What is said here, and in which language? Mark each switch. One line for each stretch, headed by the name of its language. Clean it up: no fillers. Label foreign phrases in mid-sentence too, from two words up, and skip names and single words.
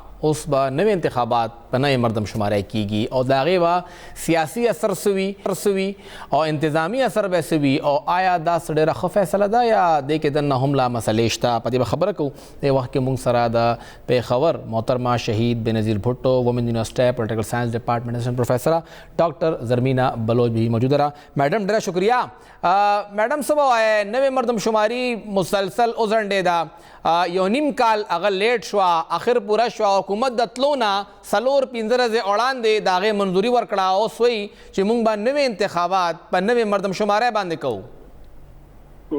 Pashto: اوس به نوې انتخابات په نوې مردمشماره کیږي او د هغې به سیاسي اثر سوي او انتظامي اثر به سوي او آیا دا ډېره ښه فیصله ده یا دې کې دننه هم لا مسلې شته په دې به خبره کوو. دې وخت کې موږ سره د پیښور محترمه شهید بېنظیر بھټو وومن یونیورسټۍ
English: Political Science Department Assistant Professor
Pashto: ډاکټر زرمینا بلوچ
Urdu: بھی موجود رہا.
Pashto: میڈم ډېره شکریہ. میڈم څه به وایې نوې مردمشماري مسلسل وځنډېده یو نیم کال هغه لیټ شوه اخر پوره شوه حکومت د تلو نه 4-5 ورځې وړاندې د هغې منظوري ورکړه اوس وایي چې موږ به نوې انتخابات په نوې مردمشمارۍ باندې کوو.